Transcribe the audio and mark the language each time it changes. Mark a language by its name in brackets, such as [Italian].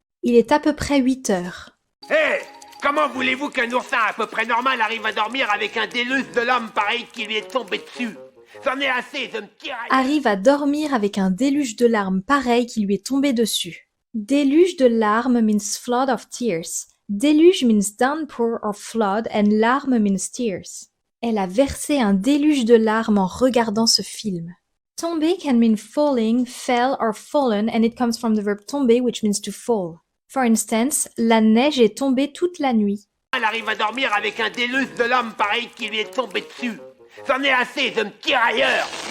[French] Il est à peu près 8 heures. Hé! Comment voulez-vous qu'un oursin à peu près normal arrive à dormir avec un déluge de l'homme pareil qui lui est tombé dessus? J'en ai assez, je me tire à... Arrive à dormir avec un déluge de larmes pareil qui lui est tombé dessus. Déluge de larmes [English] means flood of tears. Déluge means downpour or flood and larmes means tears. [French] Elle a versé un déluge de larmes en regardant ce film. [English] Tomber can mean falling, fell or fallen and it comes from the verb tomber which means to fall. For instance, [French] la neige est tombée toute la nuit. Elle arrive à dormir avec un déluge de l'homme pareil qui lui est tombé dessus. J'en ai assez, je me tire ailleurs.